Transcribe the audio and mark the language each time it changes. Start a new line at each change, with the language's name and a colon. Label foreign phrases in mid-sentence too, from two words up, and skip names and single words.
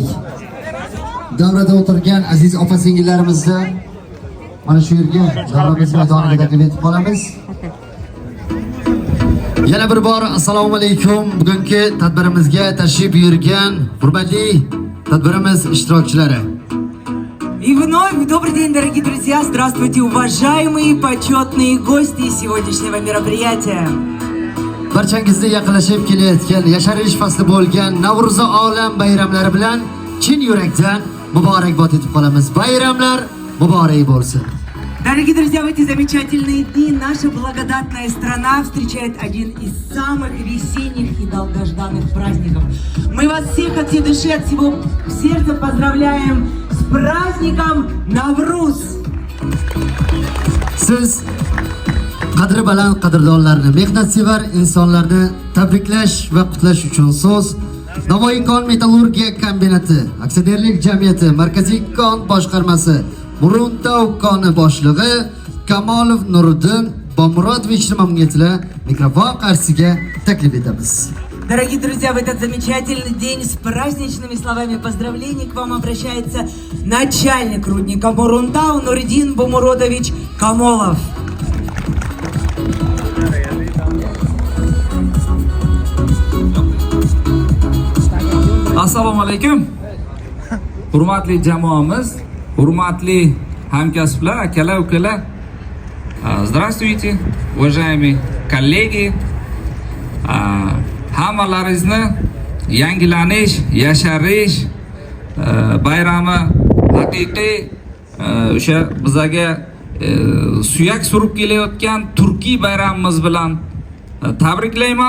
Uzbek: Davrada o'tirgan aziz opa-singillarimizni mana shu yerga davramiz maydoniga taklif etib qolamiz. Yana bir bor assalomu alaykum. Bugungi tadbirimizga tashrif buyurgan hurmatli tadbirimiz ishtirokchilari.
Russian: И вновь добрый день, дорогие друзья! Здравствуйте, уважаемые почетные гости сегодняшнего мероприятия!
Uzbek: Barchangizga yaqinlashib kelayotgan yasharish fasli bo'lgan Navro'za olam bayramlari bilan chin yurakdan muborakbod etib qolamiz. Bayramlar muborak bo'lsin.
Russian: Дорогие друзья, в эти замечательные дни наша благодатная страна встречает один из самых весенних и долгожданных праздников. Мы вас всех от всей души, от всего сердца поздравляем с праздником Навруз!
Uzbek: Siz qadri baland qadrdonlarni, mehnatsevar insonlarni tabriklash va qutlash uchun so'z Navoiy kon metallurgiya kombinati aksionerlik jamiyati Markaziy kon boshqarmasi Muruntov koni boshlig'i Kamolov Nuriddin Bomurodovich mamnuniyatiga mikrofon qarshisiga taklif etamiz.
Russian: Дорогие друзья, в этот замечательный день с праздничными словами поздравлений к вам обращается начальник рудника Мурунтау Нуридин Бумуродович Камолов.
Uzbek: Assalomu alaykum. Hurmatli jamoamiz, hurmatli hamkasblar, akalar, ukalar.
Russian: Здравствуйте, уважаемые коллеги.
Uzbek: Hammalaringizni yangilanish, yasharish bayrami haqiqiy o'sha bizaga suyak surib kelayotgan turkiy bayramimiz bilan tabriklayman.